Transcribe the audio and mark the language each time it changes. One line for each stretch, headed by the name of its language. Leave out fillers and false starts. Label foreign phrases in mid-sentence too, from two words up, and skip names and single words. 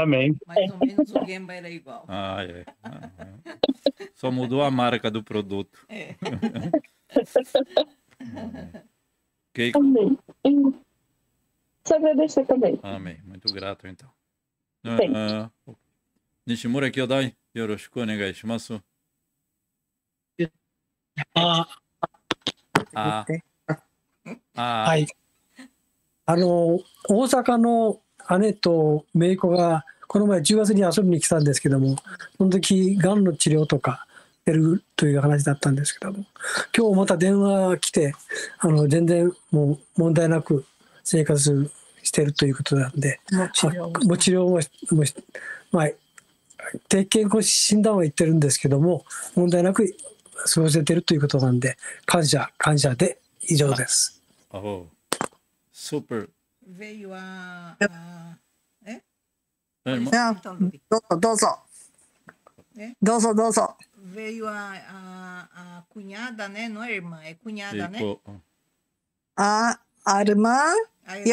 Portuguese: Amém. Mais ou menos o Gemba era igual. É. Só mudou a marca do produto. É. Keiko. Amém. Só agradecer também. Amém. Muito grato, então. Sim.
Japanese: Nishimura Kyodai, よろしくお願いします. ははい。大阪の姉と姪っ子がこの前10月に遊びに来たんですけども、その時がんの治療とかやるという話だったんですけども、今日また電話が来て全然もう問題なく生活してるということなんで、もう治療もまあ定期健康診断は言ってるんですけども、問題なく過ごせてるということなんで、感謝で以上です。
Portuguese: Super. Veio Irmão, Dozo. veio a cunhada, né? Não é irmã, é cunhada, né? Keiko, A irmã e a